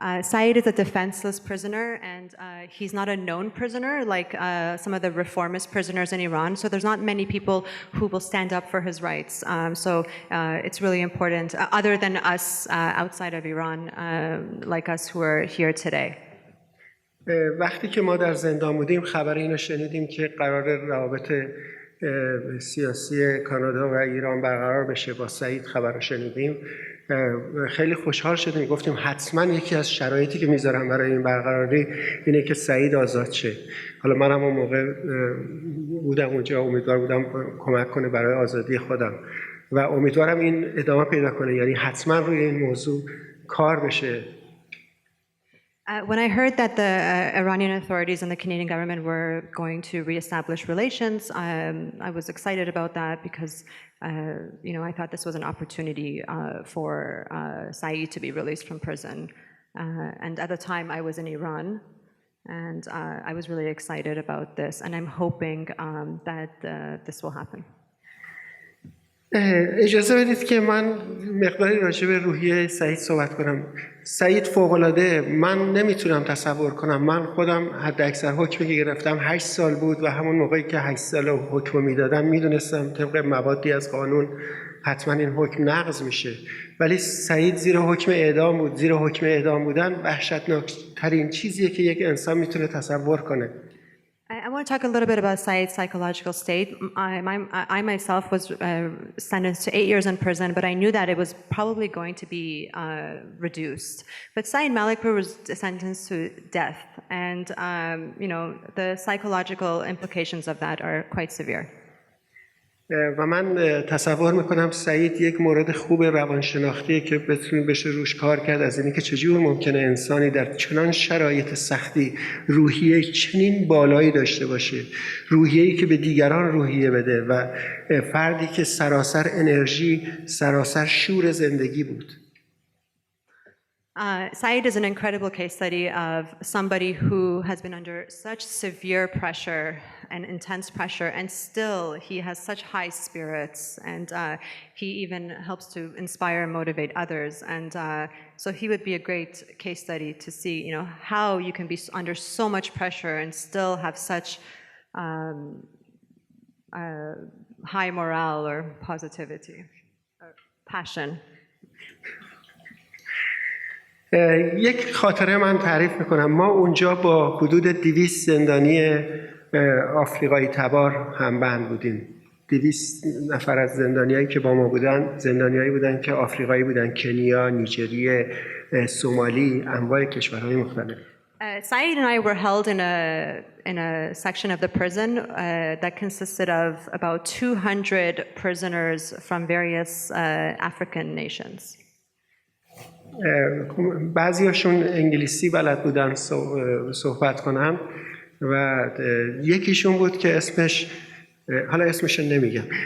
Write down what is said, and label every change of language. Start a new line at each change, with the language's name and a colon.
English: Saeed is a defenseless prisoner, and he's not a known prisoner like some of the reformist prisoners in Iran. So there's not many people who will stand up for his rights. So it's really important, other than us outside of Iran, like us who are here today.
Persian: وقتی که ما در زندان بودیم خبر اینو شنیدیم که قرار روابط سیاسی کانادا و ایران برقرار بشه، با سعید خبر رو شنیدیم، خیلی خوشحال شدیم، گفتیم حتما یکی از شرایطی که میذارم برای این برقراری اینه که سعید آزاد شه. حالا منم اون موقع بودم اونجا، امیدوار بودم کمک کنه برای آزادی خودم و امیدوارم این ادامه پیدا کنه، یعنی حتما روی این موضوع کار بشه.
English: When I heard that the Iranian authorities and the Canadian government were going to reestablish relations, I was excited about that because, I thought this was an opportunity for Saeed to be released from prison. And at the time, I was in Iran, and I was really excited about this, and I'm hoping that this will happen.
Persian: اجازه بدید که من مقداری راجع به روحیه سعید صحبت کنم. سعید فوق‌العاده، من نمیتونم تصور کنم. من خودم حد اکثر حکمی که گرفتم 8 سال بود و همون موقعی که 8 سال حکم میدادن میدونستم طبق موادی از قانون حتما این حکم نقض میشه، ولی سعید زیر حکم اعدام بود. زیر حکم اعدام بودن وحشتناکترین چیزیه که یک انسان میتونه تصور کنه.
English: I want to talk a little bit about Saeed's psychological state. I myself was sentenced to 8 years in prison, but I knew that it was probably going to be reduced. But Saeed Malekpour was sentenced to death, and the psychological implications of that are quite severe.
Persian: و من تصور میکنم سعید یک مورد خوب روانشناختیه که بشه روش کار کرد، از اینی که چجور ممکنه انسانی در چنان شرایط سختی روحیه چنین بالایی داشته باشه، روحیه‌ای که به دیگران روحیه بده و فردی که سراسر انرژی، سراسر شور زندگی بود.
English: Saeed is an incredible case study of somebody who has been under such severe pressure and intense pressure, and still he has such high spirits, and he even helps to inspire and motivate others. And so he would be a great case study to see, how you can be under so much pressure and still have such high morale or positivity, or passion.
Persian: یک خاطره من تعریف میکنم. ما اونجا با حدود 200 زندانی آفریقایی تبار همبند بودیم. 200 نفر از زندانیایی که با ما بودن زندانیایی بودن که آفریقایی بودن، کنیا، نیجریه، سومالی، انواع کشورهای مختلف.
English: Saeed and I were held in a section of the prison that consisted of about 200 prisoners from various African nations.
Persian: بعضیاشون انگلیسی بلد بودن صحبت کنن و یکیشون بود که اسمش، حالا اسمش نمیگم.